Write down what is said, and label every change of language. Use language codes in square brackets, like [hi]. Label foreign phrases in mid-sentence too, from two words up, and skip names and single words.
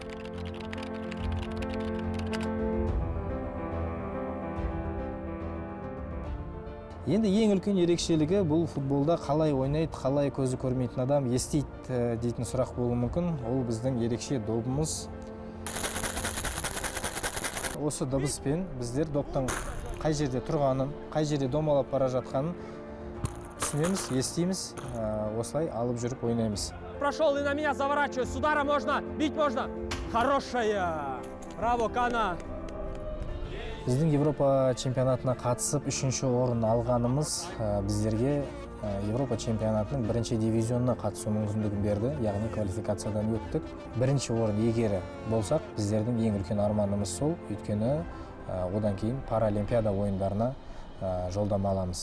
[kk] Енді ең үлкен ерекшелігі бұл футболда қалай ойнайды, қалай көзі көрмейтін адам естиді дейтін сұрақ болуы мүмкін. Ол біздің ерекше добымыз. Осы дыбыспен біздер доптың қай жерде тұрғанын, қай жерде домалап бара жатқанын түсінеміз, естиміз, осылай алып жүріп ойнаймыз. [ru] Прошел и на меня заворачивает. С удара можно, бить можно. Хорошая. Браво, Кана. [kk] Біздің Европа чемпионатына қатысып 3-ші орын алғанымыз біздерге Европа чемпионатының 1-ші дивизионына қатысу мүмкіндігін берді, яғни квалификациядан өттік. 1-ші орын егері болсақ, біздердің ең үлкен арманымыз сол, өйткені одан кейін паралимпиада ойындарына жолдама аламыз.